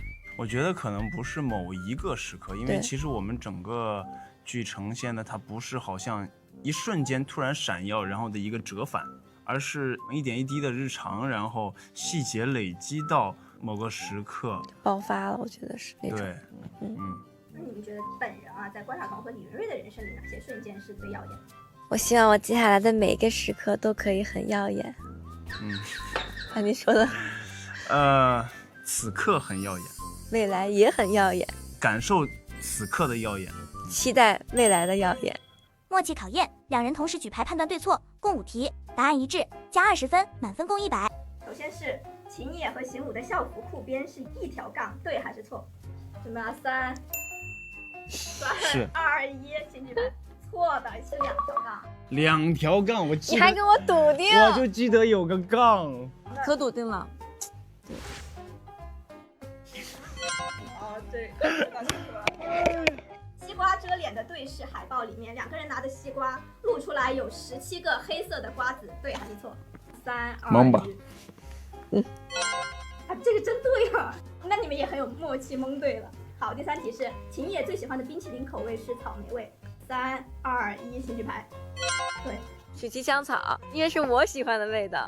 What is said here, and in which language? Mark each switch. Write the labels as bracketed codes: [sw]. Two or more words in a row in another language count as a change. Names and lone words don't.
[zh] 我覺得可能不是某一個時刻，因為其實我們整個劇呈現的它不是好像一瞬間突然閃耀然後的一個折返，而是一點一滴的日常，然後細節累積到某個時刻爆發了。我覺得是那種。對，那你們覺得本人啊，在關曉彤和李雲瑞的人生裡，哪些瞬間是最耀眼的？我希望我接下來的每個時刻都可以很耀眼。把你說的。此刻很耀眼，未來也很耀眼。感受此刻的耀眼，期待未來的耀眼。默契考驗，兩人同時舉牌判斷對錯，共5題，答案一致，加20分，滿分共100。首先是秦野和邢武的校服褲邊是一條槓，對還是錯？準備啊，3、2、1，請舉牌。錯的，是2條槓。 2條槓，我記得。你還跟我篤定？我就記得有個槓。可篤定了。對。對。西瓜遮臉的對視海報裡面，兩個人拿的西瓜露出來有17個黑色的瓜子，對還是錯 3、蒙吧 2、1。啊，这个真对了，那你们也很有默契，蒙对了。好，第3题是秦野最喜欢的冰淇淋口味是草莓味。3、2、1，请举牌。对，曲奇香草，因为是我喜欢的味道。